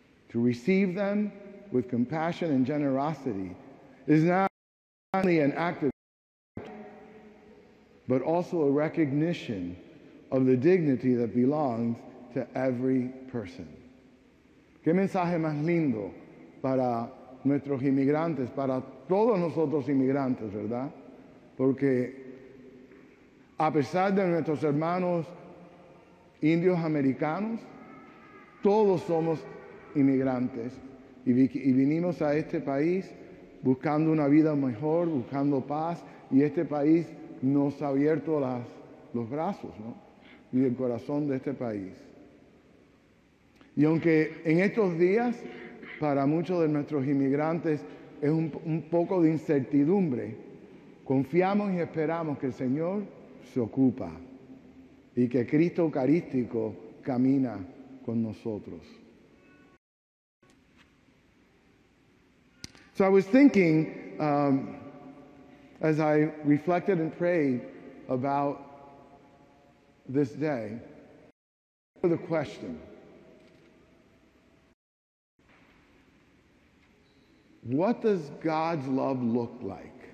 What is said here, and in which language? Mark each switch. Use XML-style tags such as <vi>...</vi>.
<en>To receive them with compassion and generosity is not only an act of gratitude, but also a recognition of the dignity that belongs to every person.</en> <es>¿Qué mensaje más lindo para nuestros inmigrantes, para todos nosotros inmigrantes, verdad? Porque a pesar de nuestros hermanos indios americanos, todos somos inmigrantes y vinimos a este país buscando una vida mejor, buscando paz, y este país nos ha abierto los brazos, ¿no? Y el corazón de este país. Y aunque en estos días, para muchos de nuestros inmigrantes, es un poco de incertidumbre, confiamos y esperamos que el Señor se ocupa y que Cristo Eucarístico camina con nosotros.</es> <en>So I was thinking, as I reflected and prayed about this day, the question, what does God's love look like?</en>